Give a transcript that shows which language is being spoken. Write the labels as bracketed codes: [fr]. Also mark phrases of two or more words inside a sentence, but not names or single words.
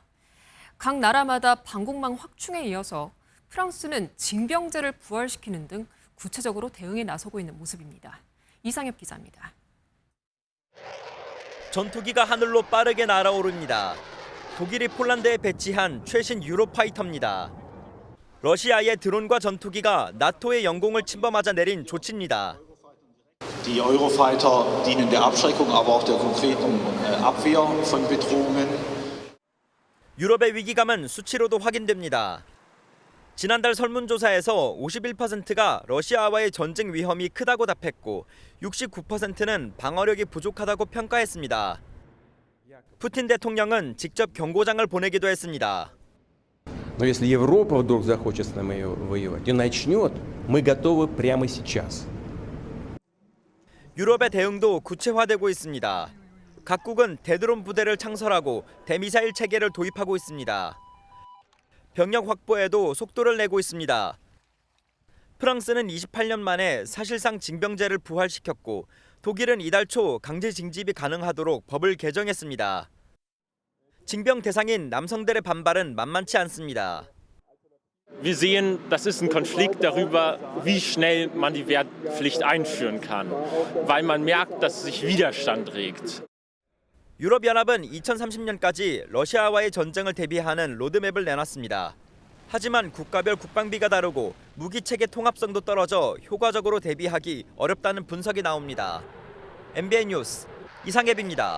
[ko] 각 나라마다 방공망 확충에 이어서 프랑스는 징병제를 부활시키는 등 구체적으로 대응에 나서고 있는 모습입니다. 이상엽 기자입니다. 전투기가 하늘로 빠르게 날아오릅니다. 독일이 폴란드에 배치한 최신 유로파이터입니다. 러시아의 드론과 전투기가 나토의 영공을 침범하자 내린 조치입니다. [de] Die Eurofighter dienen der Abschreckung, aber auch der konkreten Abwehr von Bedrohungen. [ko] 유럽의 위기감은 수치로도 확인됩니다. 지난달 설문조사에서 51%가 러시아와의 전쟁 위험이 크다고 답했고 69%는 방어력이 부족하다고 평가했습니다. 푸틴 대통령은 직접 경고장을 보내기도 했습니다. [ru] Но если Европа вдруг захочет с нами воевать и начнет, мы готовы прямо сейчас. [ko] 유럽의 대응도 구체화되고 있습니다. 각국은 대드론 부대를 창설하고 대미사일 체계를 도입하고 있습니다. 병력 확보에도 속도를 내고 있습니다. 프랑스는 28년 만에 사실상 징병제를 부활시켰고 독일은 이달 초 강제 징집이 가능하도록 법을 개정했습니다. 징병 대상인 남성들의 반발은 만만치 않습니다. [de] Wir sehen, das ist ein Konflikt darüber, wie schnell man die Wehrpflicht einführen kann, weil man merkt, dass sich Widerstand regt. [ko] 유럽연합은 2030년까지 러시아와의 전쟁을 대비하는 로드맵을 내놨습니다. 하지만 국가별 국방비가 다르고 무기체계 통합성도 떨어져 효과적으로 대비하기 어렵다는 분석이 나옵니다. MBN 뉴스 이상엽입니다.